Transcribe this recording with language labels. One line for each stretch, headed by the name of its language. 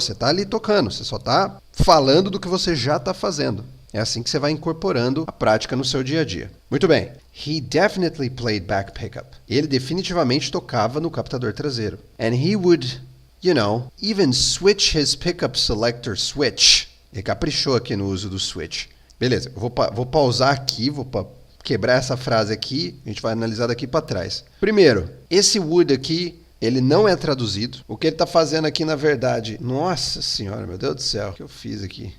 Portuguese: Você tá ali tocando, você só tá falando do que você já tá fazendo. É assim que você vai incorporando a prática no seu dia a dia. Muito bem.
English: He definitely played back pickup.
Portuguese: Ele definitivamente tocava no captador traseiro.
English: And he would, even switch his pickup selector switch.
Portuguese: Ele caprichou aqui no uso do switch. Beleza, eu vou pausar aqui, quebrar essa frase aqui, a gente vai analisar daqui para trás. Primeiro, esse would aqui, ele não é traduzido. O que ele está fazendo aqui, na verdade... Nossa senhora, meu Deus do céu, o que eu fiz aqui?